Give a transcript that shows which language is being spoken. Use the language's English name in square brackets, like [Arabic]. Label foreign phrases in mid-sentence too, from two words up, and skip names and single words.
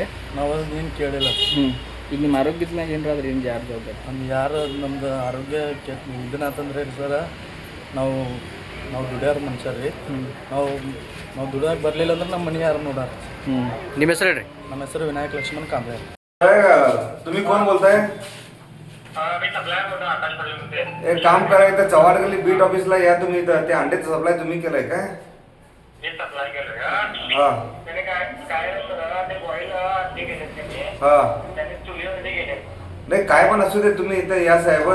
[Kannada] ನಾವು ಏನು ಕೇಳಿಲ್ಲ. ಈಗ ನಿಮ್ಮ ಆರೋಗ್ಯದ ಮ್ಯಾಗ ಏನಾದ್ರೆ ಏನು ಯಾರು ಜವಾಬ್ದಾರಿ? ಯಾರು ನಮ್ದು ಆರೋಗ್ಯ ಇದನ್ನಂತಂದ್ರೆ ರೀ ಸರ, ನಾವು ದುಡಿಯೋರು ಮನುಷ್ಯ ರೀ. ನಾವು ದುಡಿಯೋಕೆ ಬರಲಿಲ್ಲ ಅಂದ್ರೆ ನಮ್ಮ ಮನೆ ಯಾರು ನೋಡಾರ. ನಿಮ್ಮ ಹೆಸರು ಹೇಳ್ರಿ? ನಮ್ಮ ಹೆಸರು विनायक लक्ष्मण कांबळे. [Marathi] तुम्ही कोण बोलताय? एक काम करा, इथं चव्हाण गल्ली बीट ऑफिसला या तुम्ही. इथं ते अंड्याचं सप्लाय तुम्ही केलंय काय? हां हां नाही काय पण असू दे, तुम्ही इथं या साहेब.